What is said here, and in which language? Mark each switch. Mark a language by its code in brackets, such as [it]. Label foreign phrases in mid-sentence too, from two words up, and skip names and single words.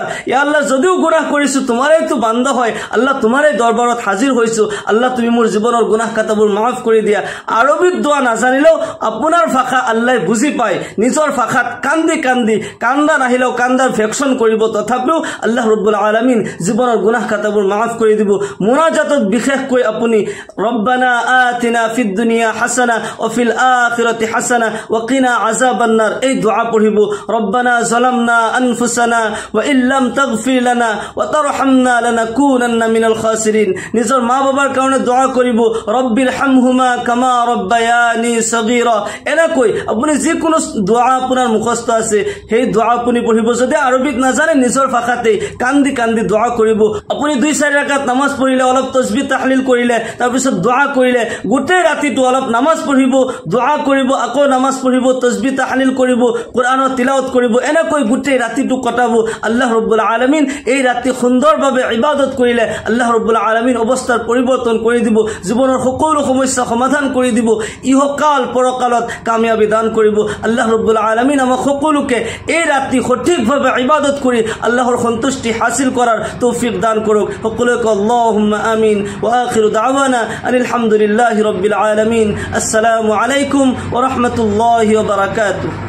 [ar] يا الله [as] যদিও গুনাহ কৰিছো তোমাৰেই তো বান্দা হয় আল্লাহ তোমাৰেই দৰবাৰত হাজিৰ হৈছো আল্লাহ তুমি মোৰ জীৱনৰ গুনাহ খাতাবোৰ মাফ কৰি দিয়া আৰবিত দোয়া নাজানিলেও আপোনাৰ ভাষা আল্লাহ বুজি পায় নিজৰ ভাষাত কান্দি কান্দি কান্দা নাহিলেও কান্দাৰ ভেকশন কৰিব তথাপিও [ar] الله رب العالمين [as] জীৱনৰ গুনাহ খাতাবোৰ মাফ কৰি দিব মুনাজাতত বিশেষকৈ আপুনি [ar] ربنا آتنا في الدنيا حسنة وفي الآخرة حسنة وقنا عذاب النار [as] এই দোয়া পঢ়িব [ar] ربنا ظلمنا أنفسنا وإن لم تغفر لنا وترحمنا لنكونن من الخاسرين [as] নিজৰ মা বাবার কাৰণে দোয়া কৰিব [ar] رب ارحمهما كما ربياني صغيرا [as] এনেকৈ আপুনি যিকোনো দোয়া আপোনাৰ মুখস্থ আছে সেই দোয়া আপুনি পঢ়িব যদি আৰবিক নাজানে নিজৰ ভাষাতে কান্দি কান্দি দোয়া কৰিব আপুনি দুই চাৰি ৰাকাত নামাজ পঢ়িলে অলপ তাসবিহ তাহলিল কৰিলে তাৰ পিছত দোয়া কৰিলে গোটেই ৰাতিটো অলপ নামাজ পঢ়িব দোয়া কৰিব আকৌ নামাজ পঢ়িব তাসবিহ তাহলিল কৰিব কোরআনৰ তিলাওয়াত কৰিব এনেকৈ গোটেই ৰাতিটো কটাব [ar] الله رب العالمين [as] এই ৰাতি সুন্দৰভাৱে ইবাদত কৰিলে [ar] الله رب العالمين [as] অৱস্থাৰ পৰিৱৰ্তন কৰি দিব জীৱনৰ সকলো সমস্যা সমাধান কৰি দিব ইহকাল পৰকালত কামিয়াবি দান কৰিব [ar] الله رب العالمين [as] আমাক সকলোকে এই রাত্রি সঠিকভাৱে ইবাদত কৰি আল্লাহৰ সন্তুষ্টি হাসিল কৰাৰ তৌফিক দান কৰক সকলোকে [ar] اللهم آمين وآخر دعوانا أن الحمد لله رب العالمين السلام عليكم ورحمة الله وبركاته